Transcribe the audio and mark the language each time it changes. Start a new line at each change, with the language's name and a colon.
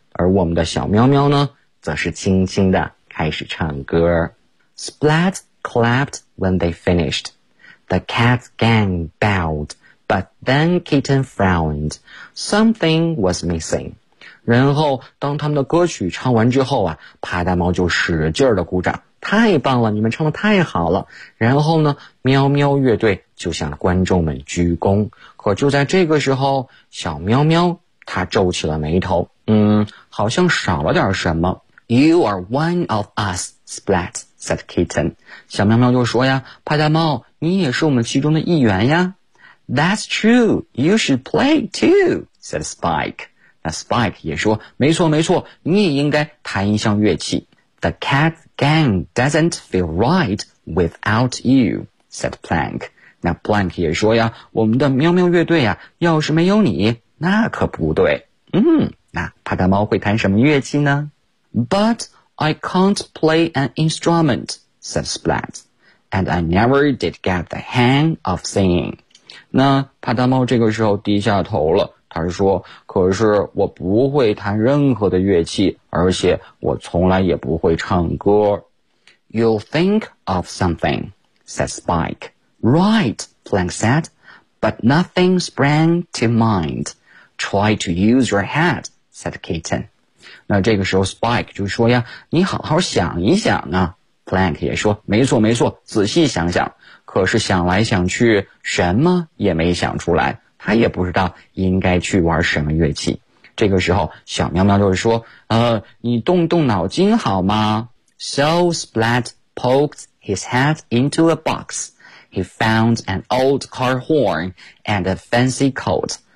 Chinese: 而我们的小喵喵呢，则是轻轻地开始唱歌。
English: Splat clapped when they finished. The cat gang bowed, but then Kitten frowned. Something was missing.
Chinese: 然后当他们的歌曲唱完之后啊，帕达猫就使劲的鼓掌，太棒了，你们唱的太好了。然后呢，喵喵乐队就向观众们鞠躬。可就在这个时候，小喵喵他皱起了眉头，嗯，好像少了点什么。
English: You are one of us, Splat said Kitten.
Chinese: 小喵喵就说呀，帕达猫，你也是我们其中的一员呀。
English: That's true, you should play too, said Spike.
Chinese: 那 Spike 也说，没错没错，你也应该弹一项乐器。
English: The cat gang doesn't feel right without you, said Plank.
Chinese: 那 Plank 也说呀，我们的喵喵乐队呀，要是没有你，那可不对。嗯，那帕达猫会弹什么乐器呢？
English: But I can't play an instrument, said Splat, and I never did get the hang of singing.
Chinese: 那帕达猫这个时候低下头了，他说，可是我不会弹任何的乐器，而且我从来也不会唱歌。
English: You'll think of something, said Spike. Right, Plank said, but nothing sprang to mind. Try to use your head, said Kitten.
Chinese: 那这个时候 Spike 就说呀，你好好想一想啊。 Plank 也说，没错没错，仔细想想。可是想来想去什么也没想出来，他也不知道应该去玩什么乐器。这个时候小喵喵就是说，你动动脑筋好吗？
English: So Splat poked his head into a box. He found an old car horn and a fancy coat.